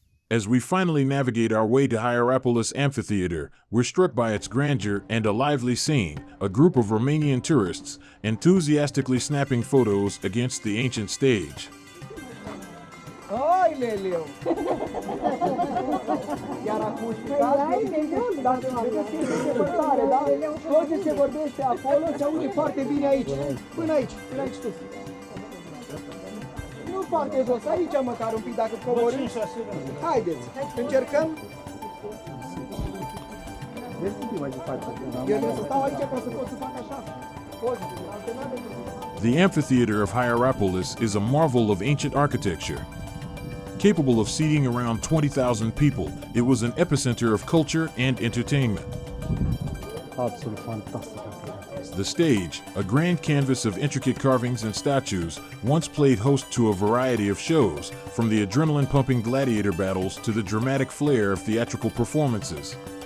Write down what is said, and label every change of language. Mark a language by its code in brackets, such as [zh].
[en] As we finally navigate our way to Hierapolis Amphitheater, we're struck by its grandeur and a lively scene, a group of Romanian tourists enthusiastically snapping photos against the ancient stage. [ro] Hai, Leleu! Iar acum dacă vedeți depărtare, da? Tot ce se vorbește acolo se aude foarte bine aici. Până aici sus. Nu foarte jos, aici măcar un pic dacă coborâm. Haideți, încercăm. Eu trebuie să stau aici ca să pot să fac așa. [en] The amphitheater of Hierapolis is a marvel of ancient architecture. Capable of seating around 20,000 people, it was an epicenter of culture and entertainment. [ro] Absolut fantastic. [en] The stage, a grand canvas of intricate carvings and statues, once played host to a variety of shows, from the adrenaline-pumping gladiator battles to the dramatic flair of theatrical performances.